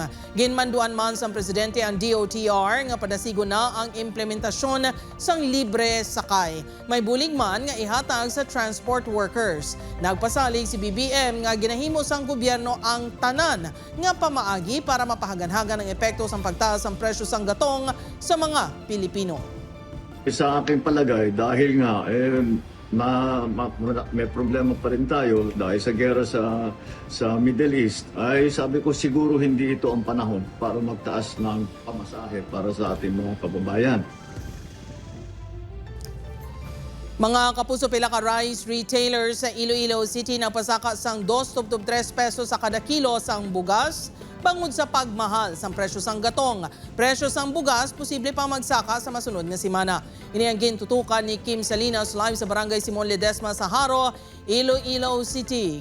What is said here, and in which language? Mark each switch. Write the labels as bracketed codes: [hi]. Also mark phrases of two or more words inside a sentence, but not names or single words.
[hil] Ginmanduan man sa Presidente ang DOTR nga padasigo na ang implementasyon sang libre sakay. May bulig man nga ihatag sa [en] transport workers. [hil] Nagpasalig si BBM nga ginahimo sang gobyerno ang tanan nga pamaagi para mapahaganhagan ang epekto sang pagtaas ang presyo sang gatong sa mga Pilipino. [tl] Sa aking palagay, dahil nga may problema pa rin tayo dahil sa gera sa Middle East, ay sabi ko siguro hindi ito ang panahon para magtaas ng pamasahe para sa ating mga kababayan. [hil] Mga kapuso, pila ka [en] rice retailers [hil] sa Iloilo City na pasaka sang 2 to 3 pesos sa kada kilo sang bugas bangod sa pagmahal sang presyo sang gatong. Presyo sang bugas posible pa magsaka sa masunod nga semana. Ini ang gintutukan ni Kim Salinas live sa Barangay Simon Ledesma sa Haro, Iloilo City.